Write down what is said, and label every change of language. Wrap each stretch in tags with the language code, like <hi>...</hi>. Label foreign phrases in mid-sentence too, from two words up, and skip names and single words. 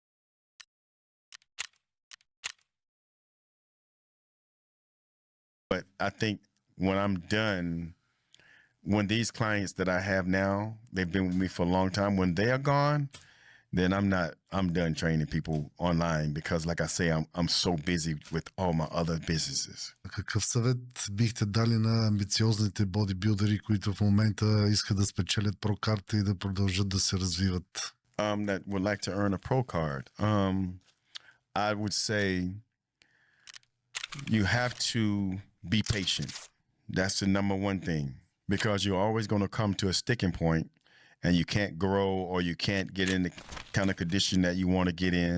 <en>But I think when I'm done, when these clients that I have now, they've been with me for a long time, when they are gone, then I'm done training people online because like I say, I'm so busy with all my other businesses.</en> <bg>Какъв съвет бихте дали на амбициозните бодибилдери, които в момента искат да спечелят прокарта и да продължат да се развиват?</bg> <en>That would like to earn a pro card. I would say you have to be patient. That's the number one thing because you're always going to come to a sticking point and you can't grow or you can't get in the kind of condition that you want to get in.</en>